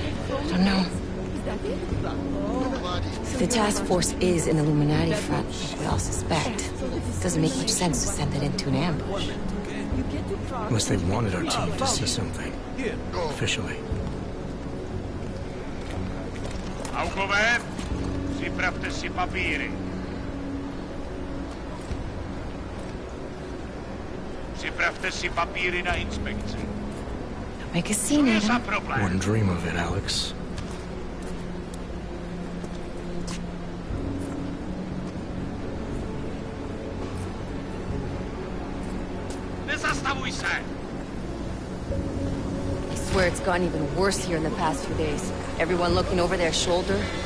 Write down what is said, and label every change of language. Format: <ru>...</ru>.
<en>I don't know. If the task force is an Illuminati front, like we all suspect, it doesn't make much sense to send it into an ambush. Unless they wanted our team to see something. Officially.</en> <cs>Alcover, připravte si papíry. Připravte si papíry na inspekci.</cs> <en>Don't make a scene, Adam. Wouldn't dream of it, Alex.</en> <cs>Nezastavuj se!</cs> <en>I swear it's gotten even worse here in the past few days. Everyone looking over their shoulder.</en>